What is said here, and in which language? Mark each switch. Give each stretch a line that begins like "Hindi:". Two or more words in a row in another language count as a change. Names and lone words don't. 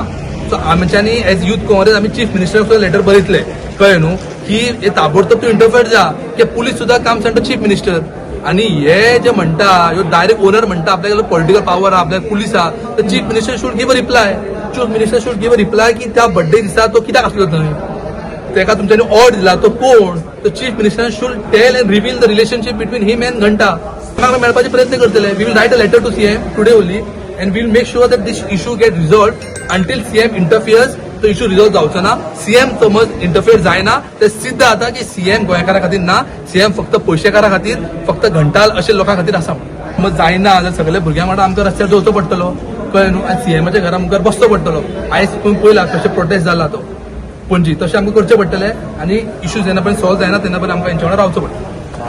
Konkani: सो आमच्यांनी एज युथ काँग्रेस आमी
English: chief ministerak letter
Konkani: बरयतले, कळ्ळें न्हू, की हे ताबडतोब तूं इंटरफियर जा, की पुलीस सुद्दां काम सांगता
English: chief minister.
Konkani: आनी हे जे म्हणटा ह्यो
English: direct owner
Konkani: म्हणटा आपल्याकडे
English: political power
Konkani: आहा, आपल्याक पुलीस आहा, तर
English: chief minister should give a reply. chief minister should give a reply
Konkani: की त्या बर्थडे दिसा तो कित्याक आसलो थंय, तेका तुमच्यांनी ऑर्डर दिला तो कोण?
English: तो chief minister should tell and reveal the relationship between him and घंटा।
Konkani: आमकां मेळपाचे प्रयत्न करतले।
English: we will write a letter to CM today only and we will make sure that this issue get resolved until CM interferes.
Konkani: तो
English: issue resolve
Konkani: जावचो ना। CM समज इंटरफियर जायना ते सिद्ध आता की CM गोंयकारा खातीर ना, CM फक्त पयशेकारा खातीर, फक्त घंटाल अशा लोकां खातीर आसा। मग जायना जाल्यार सगळे भुरग्यांक वांगडा आमकां रस्त्यार जोवचो पडटलो, कळ्ळें न्हू, आनी CMच्या घरा मुखार बसचो पडटलो। आयज तुमी पयला कशें प्रोटेस्ट जाला तो पणजी, तशें आमकां करचें पडटलें आनी इश्यू जेन्ना पर्यंत सॉल्व जायना तेन्ना पर्यंत आमकां हेंच्या वांगडा रावचो पडटलें।